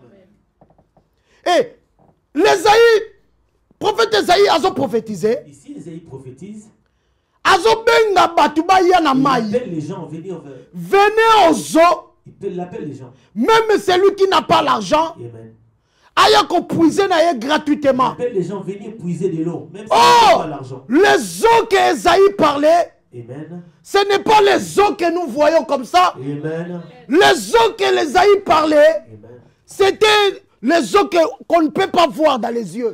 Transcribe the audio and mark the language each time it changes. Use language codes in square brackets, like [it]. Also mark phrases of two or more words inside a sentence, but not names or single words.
[fr] Et prophète Esaïe a prophétisé. Ici, Esaïe prophétise. Il appelle les gens à venir vers. Venez aux eaux. Il appelle les gens. Même celui qui n'a pas l'argent. Amen. [ln] Aya ko puiser na gratuitement. [fr] Il appelle les gens à venir puiser de l'eau. Même si ils n'ont pas l'argent. Les eaux que Esaïe parlait. Amen. Ce n'est pas les eaux que nous voyons comme ça. Amen. Les eaux que Esaïe parlait. C'était les eaux qu'on ne peut pas voir dans les yeux.